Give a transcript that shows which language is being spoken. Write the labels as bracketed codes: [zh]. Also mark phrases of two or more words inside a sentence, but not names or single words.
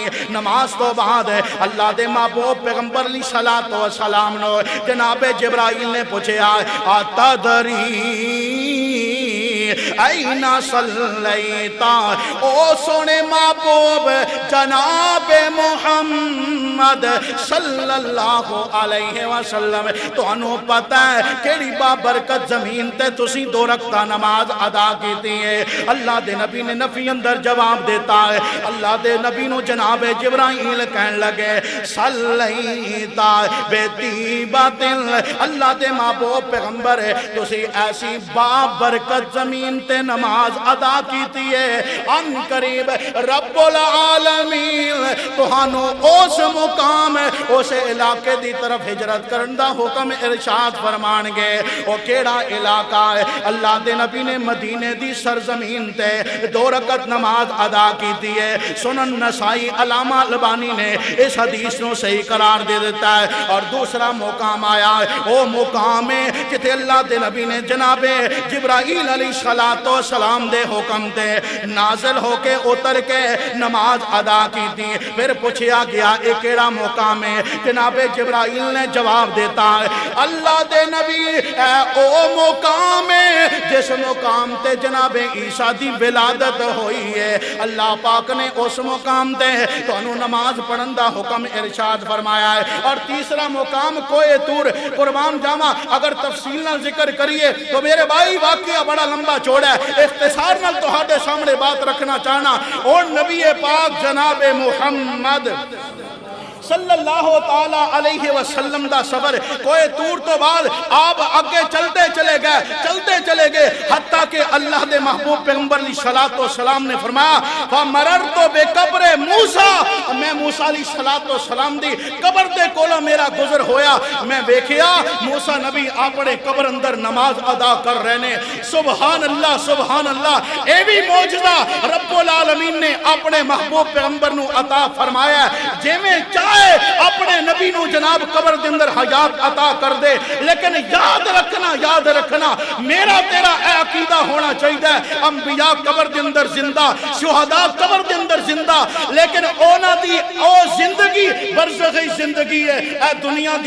[pa] نماز تو بعد اللہ دے محبوب پیغمبر [ar] علیه الصلاة والسلام [pa] نوں جنابے جبرائیل نے پچھیا [ar] أتدري أين صليت, [pa] او سوہنے محبوب جنابے محمد [ar] صلى الله عليه وسلم [pa] تہانوں پتہ ہے کیہڑی بابرکت زمین تے تسی 2 رکعت نماز ادا کی ہے. اللہ دے نبی نے نفی اندر جواب دیتا ہے۔ اللہ دے نبی نوں جنابے جبرائیل کہن لگے [ar] صليت بطيبة, [pa] اللہ دے محبوب پیغمبر تسی ایسی بابرکت زمین تے نماز ادا کی ہے. عنقریب [ar] رب العالمين [pa] تہانوں اس مقام اس علاقے دی طرف ہجرت کرن دا حکم ارشاد فرمانگے. او کیہڑا علاقہ ہے? اللہ دے نبی نے مدینے دی سرزمین تے 2 رکعت نماز ادا کی ہے. سنن نسائی علامہ البانی نے اس حدیث نوں صحیح قرار دے دیتا ہے. اور دوسرا مقام آیا او مقام ہے جتھے اللہ دے نبی نے جنابے جبرائیل [ar] عليه الصلاة السلام [pa] دے حکم تے نازل ہوکے اتر کے نماز ادا کی سی. فیر پچھیا گیا اے کیہڑا مقام ہے? جنابے جبرائیل نے جواب دیتا ہے اللہ دے نبی او مقام ہے جس مقام تے جنابے عیسیٰ دی ولادت ہوئی ہے. اللہ پاک نے اس مقام تے تہانوں نماز پڑھن دا حکم ارشاد فرمایا ہے. اور تیسرا مقام کوہ طور. قربان جاواں اگر تفصیل نال ذکر کریے تو میرے بھائی واقعہ بڑا لمبا چوڑا ہے. اختصار نال تہاڈے سامنے بات رکھنا چاہناں. اور نبی پاک جنابے محمد [ar] صلى الله تعالى عليه وسلم [pa] دا سفر کوہ طور تو بعد آپ اگے چلدے چلے گئے حتیٰ کہ اللہ دے محبوب پیغمبر [ar] عليه الصلاة السلام [pa] نے فرمایا [ar] فمررت بقبر موسى, [pa] میں موسیٰ [ar] عليه الصلاة السلام [pa] دی قبر دے کولوں میرا گزر ہویا. میں دیکھیا موسیٰ نبی اپنے قبر اندر نماز ادا کر رہے نے. [ar] سبحان الله. [pa] اے بھی موجودہ [ar] رب العالمين [pa] نے اپنے محبوب پیغمبر نوں عطا فرمایا. جیویں چاہے اپنے نبی نو جناب قبر دے اندر حیات عطا کر دے، لیکن یاد رکھنا میرا تیرا اے عقیدہ ہونا چاہیے انبیاء قبر دے اندر زندہ، شہداء قبر دے اندر زندہ، لیکن اونا دی او زندگی برزخی زندگی ہے، اے دنیا دی